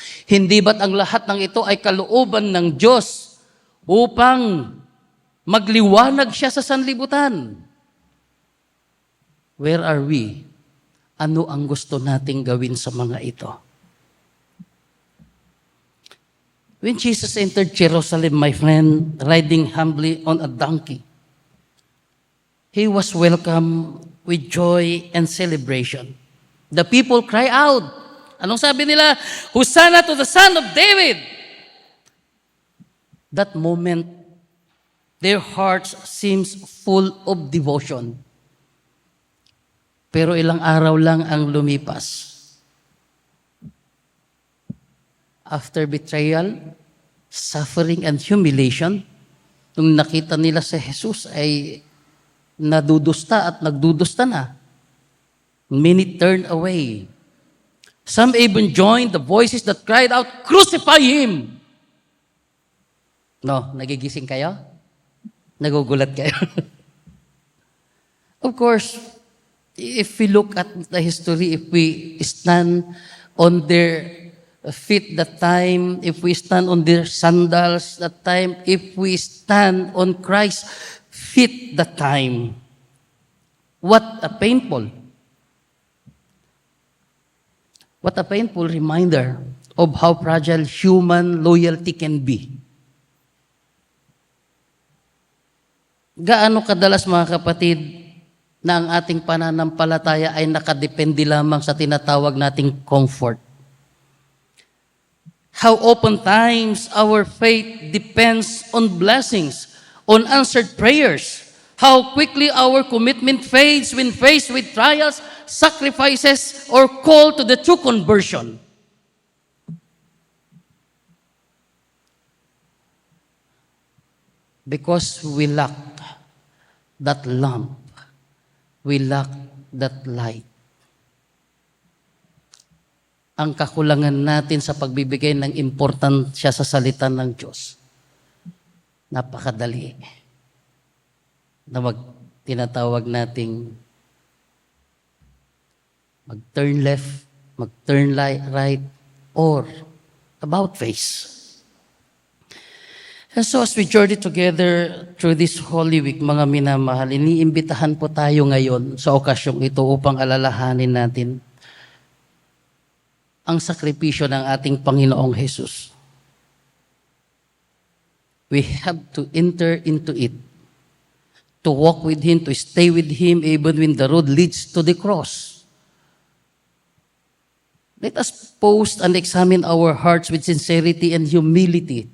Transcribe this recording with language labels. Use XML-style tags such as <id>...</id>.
<tl>Hindi ba't ang lahat ng ito ay kalooban ng Diyos upang magliwanag siya sa sanlibutan?</tl> <en>Where are we?</en> <tl>Ano ang gusto nating gawin sa mga ito?</tl> <en>When Jesus entered Jerusalem, my friend, riding humbly on a donkey, He was welcomed with joy and celebration. The people cry out.</en> <tl>Anong sabi nila?</tl> <en>Hosanna to the Son of David! That moment, their hearts seems full of devotion.</en> <tl>Pero ilang araw lang ang lumipas.</tl> <en>After betrayal, suffering, and humiliation,</en> <tl>nung nakita nila si Jesus ay nadudusta at nagdudusta na.</tl> <en>Many turned away. Some even joined the voices that cried out, "Crucify Him!"</en> <tl>No, nagigising kayo? Nagugulat kayo?</tl> <en>Of course, if we look at the history, if we stand on their feet that time, if we stand on their sandals that time, if we stand on Christ's feet that time, what a painful reminder of how fragile human loyalty can be.</en> <tl>Gaano kadalas, mga kapatid, na ang ating pananampalataya ay nakadepende lamang sa tinatawag nating comfort.</tl> <en>How oftentimes our faith depends on blessings, on answered prayers. How quickly our commitment fades when faced with trials, sacrifices, or call to the true conversion. Because we lack that lamp, we lack that light.</en> <tl>Ang kakulangan natin sa pagbibigay ng importansya sa salita ng Diyos, napakadali na tinatawag nating mag-turn left, mag-turn right,</tl> <en>or about face. And so as we journey together through this Holy Week,</en> <tl>mga minamahal, iniimbitahan po tayo ngayon sa okasyong ito upang alalahanin natin ang sakripisyo ng ating Panginoong Jesus.</tl> <en>We have to enter into it, to walk with Him, to stay with Him, even when the road leads to the cross. Let us pause and examine our hearts with sincerity and humility.</en>